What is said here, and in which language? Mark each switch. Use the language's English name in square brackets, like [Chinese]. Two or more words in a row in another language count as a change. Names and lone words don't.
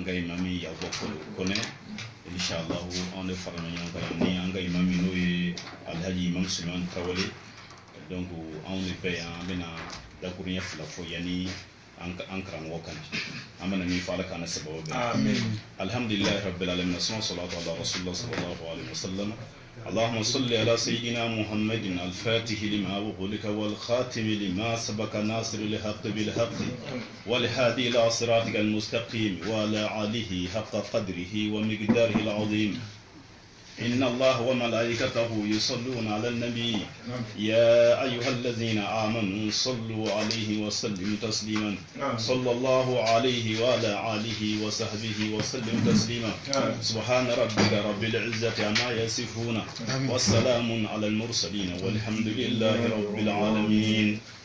[Bambara] ka imam Yabo Kone inshallah an de farala ɲɔgɔn kan yan ni an ka imam min n'o ye Alhaji Imam Suleiman Kawale donc anw de bɛ yan an bɛna dakuruɲɛ fila fɔ yanni an karamɔgɔ kan an bɛna min fɔ Ala k'an sababu bɛ [Arabic] الحمد لله رب العالمين الصلاة على رسول الله صلى الله عليه وسلم اللهم صل على سيدنا محمد الفاتح لما أغلق والخاتم لما سبق ناصر الحق بالحق والهادي إلى صراطك المستقيم وعلى آله حق قدره ومقداره العظيم إن الله وملائكته يصلون على النبي يا أيها الذين آمنوا صلوا عليه وسلموا تسليما صلى الله عليه وعلى آله وصحبه وسلم تسليما سبحان ربك رب العزة عما يصفون والسلام على المرسلين والحمد لله رب العالمين